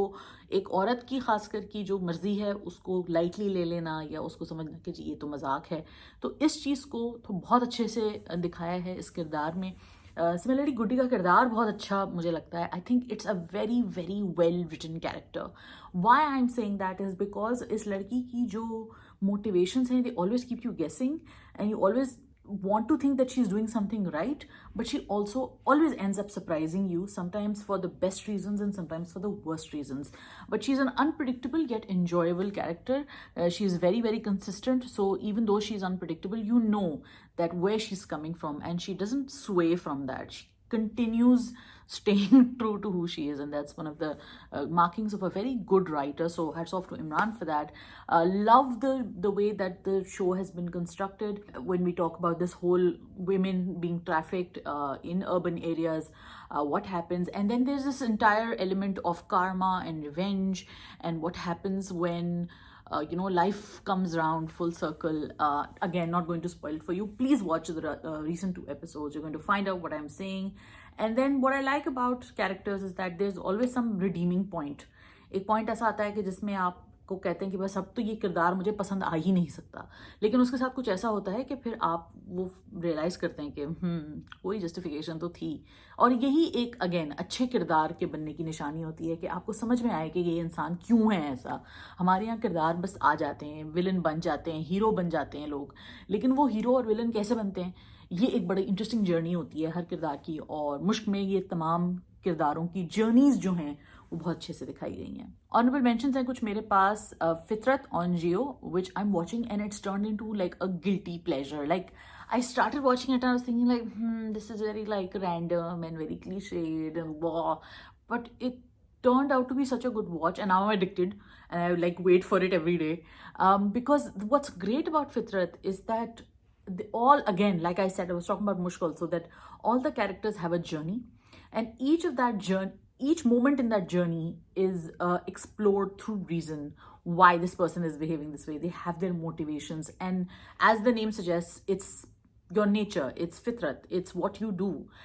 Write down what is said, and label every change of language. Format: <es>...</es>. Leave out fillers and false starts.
<ur>تو ایک عورت کی خاص کر کی جو مرضی ہے اس کو لائٹلی لے لینا, یا اس کو سمجھنا کہ جی یہ تو مذاق ہے, تو اس چیز کو تو بہت اچھے سے دکھایا ہے اس کردار میں.</ur> <en>similarly</en> <ur>گڈی کا کردار بہت اچھا مجھے لگتا ہے.</ur> <en>I think it's a very very well written character. Why I am seeing that is because</en> <ur>اس لڑکی کی جو موٹیویشنس ہیں,</ur> <en>They always keep you guessing, and you always want to think that she's doing something right, but she also always ends up surprising you, sometimes for the best reasons and sometimes for the worst reasons. But she's an unpredictable yet enjoyable character. She's very very consistent, so even though she's unpredictable, you know that where she's coming from, and she doesn't sway from that. She continues staying true to who she is, and that's one of the markings of a very good writer. So hats off to Imran for that. Love the way that the show has been constructed when we talk about this whole women being trafficked in urban areas, what happens, and then there's this entire element of karma and revenge, and what happens when life comes around full circle. Again, not going to spoil it for you. Please watch the recent 2 episodes. You're going to find out what I'm saying. And then what I like about characters is that there's always some redeeming point.</en> <ur>ایک point ایسا آتا ہے کہ جس میں آپ کو کہتے ہیں کہ بس اب تو یہ کردار مجھے پسند آ ہی نہیں سکتا, لیکن اس کے ساتھ کچھ ایسا ہوتا ہے کہ پھر آپ وہ ریئلائز کرتے ہیں کہ کوئی جسٹیفیکیشن تو تھی. اور یہی ایک اگین اچھے کردار کے بننے کی نشانی ہوتی ہے کہ آپ کو سمجھ میں آئے کہ یہ انسان کیوں ہے ایسا. ہمارے یہاں کردار بس آ جاتے ہیں, ولن بن جاتے ہیں, ہیرو بن جاتے ہیں لوگ, لیکن وہ ہیرو اور ولن کیسے بنتے ہیں, یہ ایک بڑی انٹرسٹنگ جرنی ہوتی ہے ہر کردار کی. اور مشک میں یہ تمام کرداروں کی جرنیز جو ہیں وہ بہت اچھے سے دکھائی گئی ہیں. آنریبل مینشنز ہیں کچھ میرے پاس.</ur> <en>Fitrat on Geo which I am watching and it's turned into like a guilty pleasure. Like I started watching it and I was thinking like, this is very like random and very cliched and blah. But it turned out to be such a good watch, and now I'm addicted and I like wait for it every day. Because what's great about Fitrat is that all, again, like I said, I was talking about Mushk also, that all the characters have a journey, and each moment in that journey is explored through reason why this person is behaving this way. They have their motivations, and as the name suggests, it's your nature, it's fitrat, it's what you do.</en>